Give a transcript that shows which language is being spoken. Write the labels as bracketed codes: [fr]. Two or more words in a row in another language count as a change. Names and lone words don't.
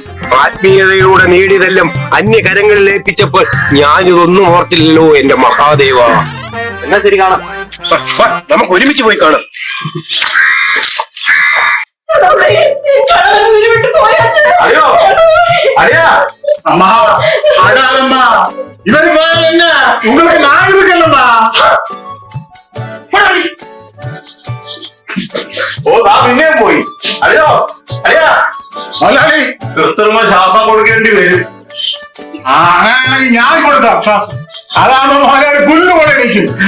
[ml] ആത്മീയതയിലൂടെ നേടിയതെല്ലാം അന്യകരങ്ങളിൽ ഏൽപ്പിച്ചപ്പോൾ ഞാനിതൊന്നും ഓർത്തില്ലല്ലോ എന്റെ മഹാദേവ. എന്നാ ശരി, കാണാം. നമുക്ക് ഒരുമിച്ച് പോയി കാണാം. അയ്യോ, അയ്യാ, [ta] அம்மா, அடாதம்மா, இவரு போயால் என்ன உங்களுக்கு நான் இருக்கல்லம்மா. [ml] ഓ, ദാ പിന്നെയും പോയി. അയ്യോ, അയ്യാ, മലയാളി കൃത്രിമ ശ്വാസം കൊടുക്കേണ്ടി വരും. അങ്ങനെയാണെങ്കിൽ ഞാൻ കൊടുക്കാം ശ്വാസം. അതാകുമ്പോ മലയാളി പുല്ല് പോലെ നിൽക്കും.